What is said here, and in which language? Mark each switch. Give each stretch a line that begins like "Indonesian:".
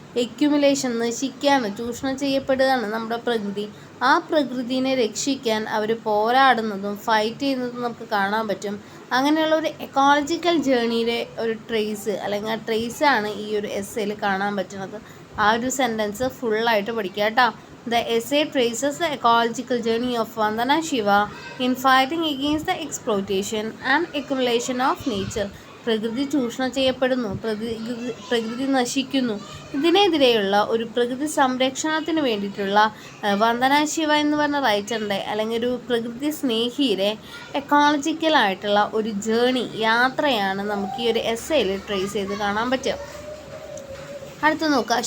Malayalam: എക്യുമുലേഷൻ, നശിക്കുകയാണ്, ചൂഷണം ചെയ്യപ്പെടുകയാണ് നമ്മുടെ പ്രകൃതി. ആ പ്രകൃതിനെ രക്ഷിക്കാൻ അവർ പോരാടുന്നതും ഫൈറ്റ് ചെയ്യുന്നതും നമുക്ക് കാണാൻ പറ്റും. അങ്ങനെയുള്ള ഒരു എക്കോളജിക്കൽ ജേർണിയിലെ ഒരു ട്രേസ്, അല്ലെങ്കിൽ ആ ട്രേസാണ് ഈ ഒരു എസ്സേയിൽ കാണാൻ പറ്റുന്നത്. ആ ഒരു സെൻറ്റൻസ് ഫുള്ളായിട്ട് പഠിക്കുക കേട്ടോ.
English: The essay traces the ecological journey of Vandana Shiva in fighting against the exploitation and accumulation of nature.
Malayalam: പ്രകൃതി ചൂഷണം ചെയ്യപ്പെടുന്നു, പ്രകൃതി നശിക്കുന്നു. ഇതിനെതിരെയുള്ള ഒരു പ്രകൃതി സംരക്ഷണത്തിന് വേണ്ടിയിട്ടുള്ള വന്ദന ശിവ എന്ന് പറഞ്ഞ റൈറ്ററിൻ്റെ അല്ലെങ്കിൽ ഒരു പ്രകൃതി സ്നേഹിയുടെ എക്കോളജിക്കലായിട്ടുള്ള ഒരു യാത്രയാണ് നമുക്ക് ഈ ഒരു എസ്സേയിൽ ട്രേസ് ചെയ്ത് കാണാൻ പറ്റുക. അടുത്ത് നോക്കുക.